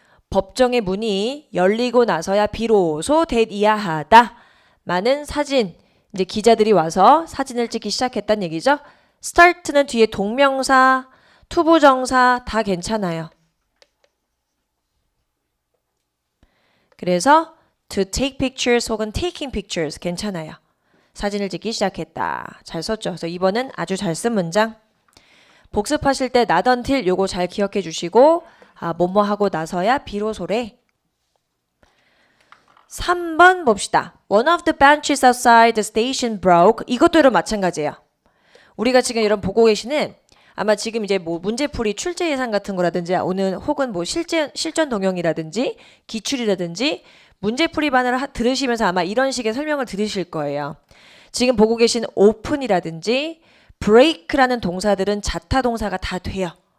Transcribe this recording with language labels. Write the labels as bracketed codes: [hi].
[ko] 법정의 문이 열리고 나서야 비로소 대이야하다. 많은 사진, 이제 기자들이 와서 사진을 찍기 시작했다는 얘기죠. start는 뒤에 동명사, 투부정사 다 괜찮아요. [en] 그래서 to take pictures [ko] 혹은 [en] taking pictures [ko] 괜찮아요. 사진을 찍기 시작했다. 잘 썼죠. 그래서 2번은 아주 잘 쓴 문장. 복습하실 때 not until 요거 잘 기억해 주시고 뭐뭐 하고 나서야 비로소래. 3번 봅시다. [en] One of the benches outside the station broke. [ko] 이것도 여러분 마찬가지예요. 우리가 지금 여러분 보고 계시는 아마 지금 이제 뭐 문제풀이 출제 예상 같은 거라든지 오늘 혹은 뭐 실전 동영이라든지 기출이라든지 문제풀이반을 들으시면서 아마 이런 식의 설명을 들으실 거예요. 지금 보고 계신 open이라든지 break라는 동사들은 자타 동사가 다 돼요.